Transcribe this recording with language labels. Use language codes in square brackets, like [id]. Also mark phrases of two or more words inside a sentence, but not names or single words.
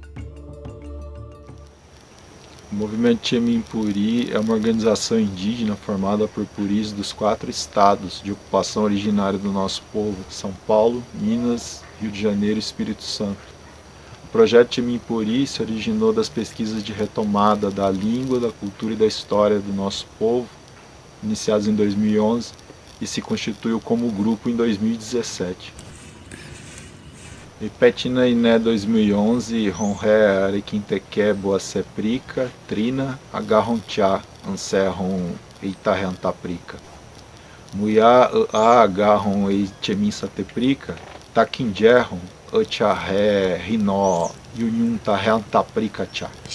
[pt] O movimento Texemim Puri é uma organização indígena formada por puris dos 4 estados de ocupação originária do nosso povo: São Paulo, Minas, Rio de Janeiro e Espírito Santo. O projeto Texemim Puri se originou das pesquisas de retomada da língua, da cultura e da história do nosso povo, iniciadas em 2011, e se constituiu como grupo em 2017. [prr] Petina Iné 2011, Ronré Arequinteque Boaceprica, Trina, Agarrontiá, Anserron Eitarrentaprica. Muiá Agarron Eichemin Sateprica, Taquinjerron, Etiarré, Rinó, Yunhun Tarrentaprica Tchá.